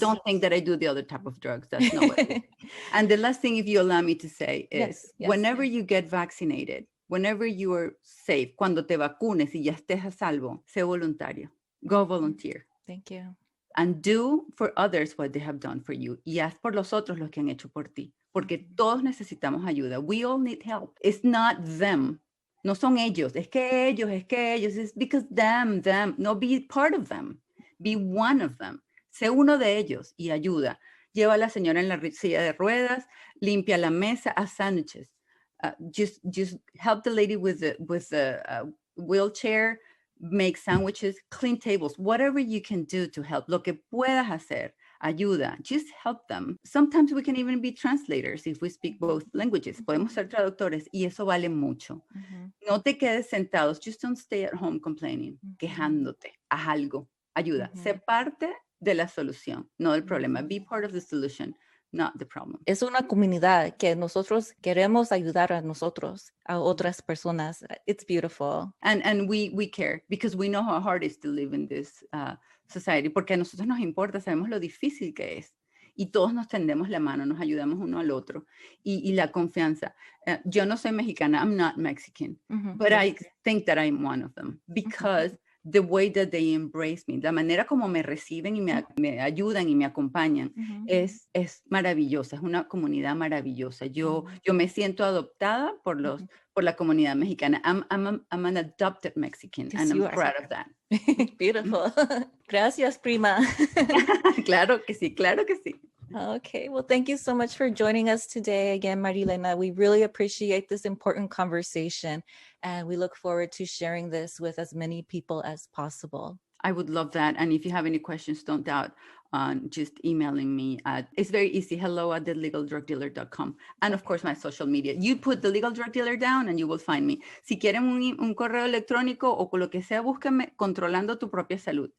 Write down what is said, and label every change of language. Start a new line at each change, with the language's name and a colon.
English: So don't think that I do the other type of drugs. That's not what it is. And the last thing, if you allow me to say, is whenever you get vaccinated, whenever you are safe,
Spanish: cuando te vacunes y ya estés a salvo, sé voluntario.
English: Go volunteer. Thank you. And do for others what they have done for you.
Spanish: Y haz por los otros lo que han hecho por ti. Porque todos necesitamos ayuda.
English: We all need help. It's not them.
Spanish: No son ellos. Es que ellos.
English: It's because them. No, be part of them. Be one of them.
Spanish: Sé uno de ellos y ayuda. Lleva a la señora en la silla de ruedas, limpia la mesa, haz sándwiches.
English: Just help the lady with the wheelchair, make sandwiches, clean tables, whatever you can do to help.
Spanish: Lo que puedas hacer, ayuda.
English: Just help them. Sometimes we can even be translators if we speak both languages.
Spanish: Podemos ser traductores y eso vale mucho. No te quedes sentados.
English: Just don't stay at home complaining,
Spanish: quejándote. Haz algo. Ayuda. Sé parte de la solución, no del problema.
English: Be part of the solution, not the problem.
Spanish: Es una comunidad que nosotros queremos ayudar a nosotros, a otras personas.
English: It's beautiful. And we care because we know how hard it is to live in this society,
Spanish: porque a nosotros nos importa, sabemos lo difícil que es. Y todos nos tendemos la mano, nos ayudamos uno al otro. Y la confianza. Yo no soy mexicana,
English: I'm not Mexican, but I think that I'm one of them because the way that they embrace me,
Spanish: la manera como me reciben y me ayudan y me acompañan es maravillosa, es una comunidad maravillosa. Yo me siento adoptada por la comunidad mexicana.
English: I'm an adopted Mexican, Yes, and I'm you are. proud of that. Beautiful.
Spanish: Gracias, prima. Claro que sí, claro que sí.
English: Okay, well, thank you so much for joining us today again, Marilena. We really appreciate this important conversation, and we look forward to sharing this with as many people as possible. I would love that. And if you have any questions, don't doubt on just emailing me it's very easy, hello@thelegaldrugdealer.com. And of course, my social media. You put The Legal Drug Dealer down and you will find me.
Spanish: Si quieren un correo electrónico o con lo que sea, búsquenme Controlando tu propia salud.